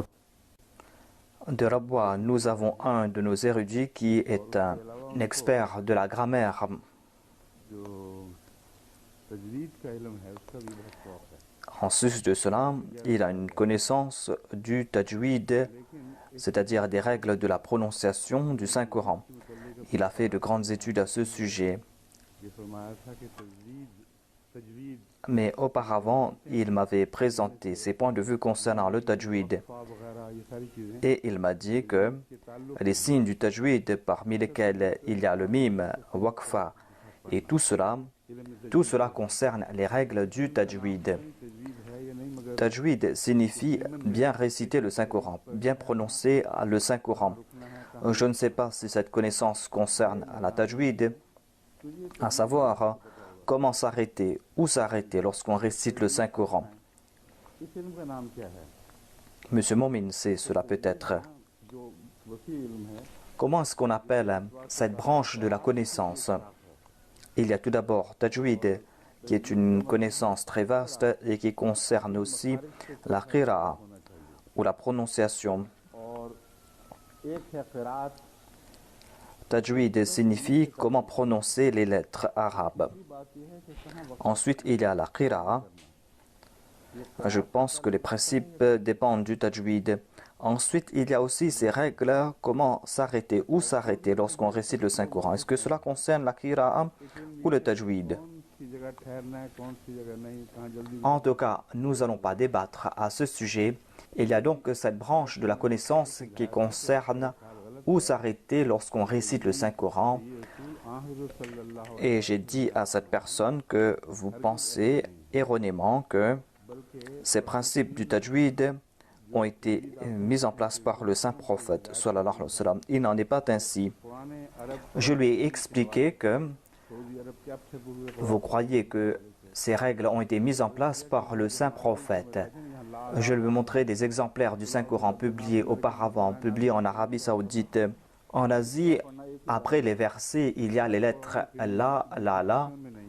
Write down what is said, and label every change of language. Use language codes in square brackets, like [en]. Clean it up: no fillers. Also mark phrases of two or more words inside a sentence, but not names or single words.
[fr] De Rabwa, nous avons un de nos érudits qui est un expert de la grammaire. [ur] جو تجوید کا علم ہے اس کا بھی بہت شوق ہے [fr] En sus de cela, il a une connaissance du tajwid, c'est-à-dire des règles de la prononciation du Saint-Coran. Il a fait de grandes études à ce sujet. [ur] یہ فرمایا تھا کہ تجوید [fr] Mais auparavant, il m'avait présenté ses points de vue concernant le tajwid. [ur] وغیرہ یہ ساری چیزیں [fr] Et il m'a dit que les signes du tajwid, parmi lesquels il y a le mime, waqfa et tout cela concerne les règles du tajwid. [ur] تجوید ہے یا نہیں مگر [fr] Tajwid signifie bien réciter le Saint-Coran, bien prononcer le Saint-Coran. Je ne sais pas si cette connaissance concerne la tajwid, à savoir comment s'arrêter, où s'arrêter lorsqu'on récite le Saint-Coran. [ur] اس علم کا نام کیا ہے [fr] Monsieur Momin sait cela peut-être. [ur] جو وسیع علم ہے [fr] Comment est-ce qu'on appelle cette branche de la connaissance? Il y a tout d'abord Tajwid, qui est une connaissance très vaste et qui concerne aussi la qira'a, ou la prononciation. [ur] اور ایک ہے قراءت [fr] Tajwid signifie comment prononcer les lettres arabes. [ur] کی بات یہ ہے کہ کہاں وقت [fr] Ensuite, il y a la qira'a. Je pense que les principes dépendent du tajwid. Ensuite, il y a aussi ces règles, comment s'arrêter, où s'arrêter lorsqu'on récite le Saint-Coran. Est-ce que cela concerne la qira'a ou le tajwid? [ur] کون سی جگہ ٹھہرنا ہے کون سی جگہ نہیں کہاں جلدی [fr] En tout cas, nous n'allons pas débattre à ce sujet. Il y a donc cette branche de la connaissance qui concerne où s'arrêter lorsqu'on récite le Saint-Coran. Et j'ai dit à cette personne que vous pensez erronément que ces principes du tajwid ont été mis en place par le saint prophète [ar] صلى الله عليه وسلم. [fr] Il n'en est pas ainsi. [ur] پرانے عرب [fr] Je lui ai expliqué que [ur] سعودی عرب کے اب سے پوروا [fr] vous croyez que ces règles ont été mises en place par le saint prophète. Je lui ai montré des exemplaires du Saint-Coran publiés auparavant, publiés en Arabie Saoudite. En Asie, après les versets, il y a les lettres la, la, [ur] میں نہیں ہے